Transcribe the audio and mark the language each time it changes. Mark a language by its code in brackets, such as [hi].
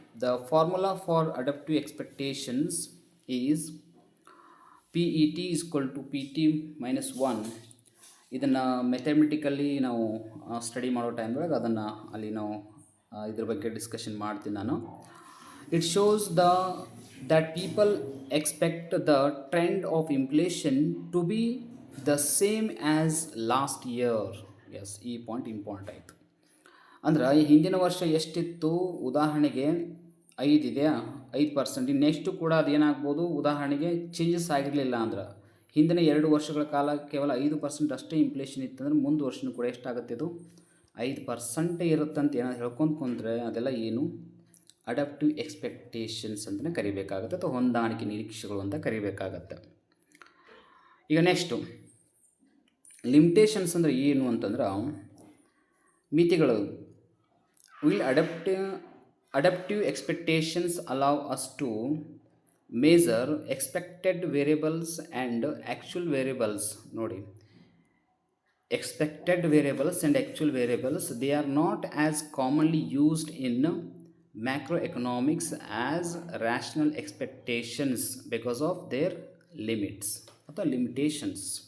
[en] The formula for adaptive expectations is PET = PT - 1. [kn] ಇದನ್ನು ಮೆಥಮೆಟಿಕಲಿ ನಾವು study ಮಾಡೋ ಟೈಮ್ದಾಗ ಅದನ್ನು ಅಲ್ಲಿ ನಾವು ಇದ್ರ ಬಗ್ಗೆ ಡಿಸ್ಕಷನ್ ಮಾಡ್ತೀನಿ ನಾನು. [en] It shows that people expect the trend of inflation to be the same as last year. [kn] S, ಈ ಪಾಯಿಂಟ್ ಇಂಪಾರ್ಟೆಂಟ್ ಆಯಿತು. ಅಂದ್ರೆ ಈ ಹಿಂದಿನ ವರ್ಷ ಎಷ್ಟಿತ್ತು, ಉದಾಹರಣೆಗೆ 5 ಇದೆಯಾ, 5%. ನೆಕ್ಸ್ಟು ಕೂಡ ಅದೇನಾಗ್ಬೋದು, ಉದಾಹರಣೆಗೆ ಚೇಂಜಸ್ ಆಗಿರಲಿಲ್ಲ ಅಂದ್ರೆ ಹಿಂದಿನ 2 ವರ್ಷಗಳ ಕಾಲ ಕೇವಲ 5% ಅಷ್ಟೇ ಇನ್ಫ್ಲೇಷನ್ ಇತ್ತಂದ್ರೆ ಮುಂದೆ ವರ್ಷನೂ ಕೂಡ ಎಷ್ಟಾಗುತ್ತೆ, ಇದು 5% ಇರುತ್ತಂತ ಏನಾದ್ರು ಹೇಳ್ಕೊಂಡು ಕುಂತ್ರೆ ಅದೆಲ್ಲ ಏನು ಅಡಾಪ್ಟಿವ್ ಎಕ್ಸ್ಪೆಕ್ಟೇಷನ್ಸ್ ಅಂತಲೇ ಕರಿಬೇಕಾಗತ್ತೆ, ಅಥವಾ ಹೊಂದಾಣಿಕೆ ನಿರೀಕ್ಷೆಗಳು ಅಂತ ಕರಿಬೇಕಾಗತ್ತೆ. ಈಗ ನೆಕ್ಸ್ಟು ಲಿಮಿಟೇಷನ್ಸ್ ಅಂದರೆ ಏನು ಅಂತಂದ್ರೆ ಮಿತಿಗಳು. [en] Will adaptive expectations allow us to measure expected variables and actual variables. [kn] ನೋಡಿ, [en] expected variables and actual variables, they are not as commonly used in macroeconomics as rational expectations because of their limits [kn] ಅಥವಾ [en] limitations.